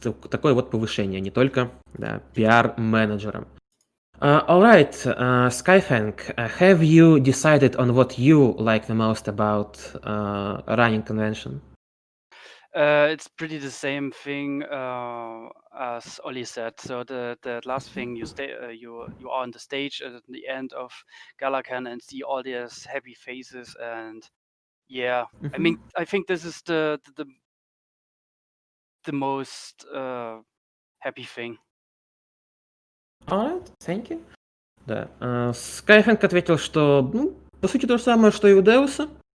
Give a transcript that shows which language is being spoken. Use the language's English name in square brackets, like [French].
[Russian] Такое вот повышение, не только пиар-менеджером. [English] All right, Skaifank, have you decided on what you like the most about running convention? It's pretty the same thing as Ollie said. So the last thing you are on the stage at the end of GalaCon and see all these happy faces, and yeah, I mean, I think this is the most happy thing. Alright, thank you. Да. [Russian] Скайхэнк ответил, что, по сути, то же самое, что и у Деуса.